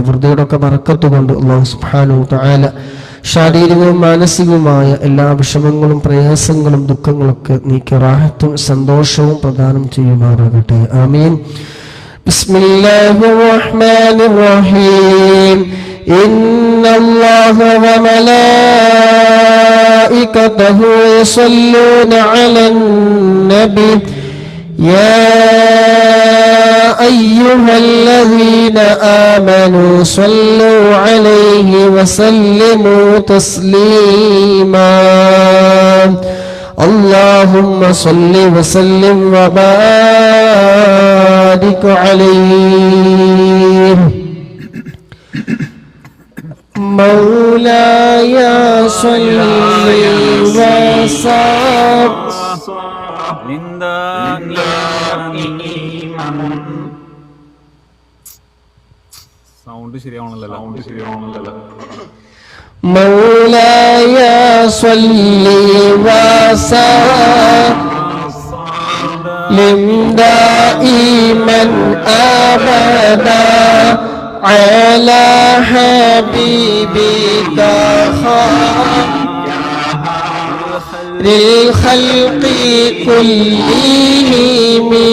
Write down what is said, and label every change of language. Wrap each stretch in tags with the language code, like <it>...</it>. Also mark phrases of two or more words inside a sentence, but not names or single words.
<ml>വൃദ്ധയോടൊക്കെ ബറക്കത്ത് കൊണ്ട്</ml> <ar>الله سبحانه وتعالى</ar> <ml>ശാരീരികവും മാനസികവുമായ എല്ലാ വിഷമങ്ങളും പ്രയാസങ്ങളും ദുഃഖങ്ങളൊക്കെ നീക്കി റാഹത്തും സന്തോഷവും പ്രദാനം ചെയ്യുമാറാകട്ടെ.</ml> <ar>آمين. بسم الله الرحمن الرحيم. إن الله وملائكته يصلون على النبي يا أيها الذين آمنوا صلوا عليه وسلموا تسليما اللهم صل وسلم وبارك عليه مولاي صل وسلم</ar> <ml>സൗണ്ട് ശരിയാവണല്ലോ.</ml> <ar>مولاي صل وسلم دائما أبدا على حبيبك خير الخلق كلهم</ar>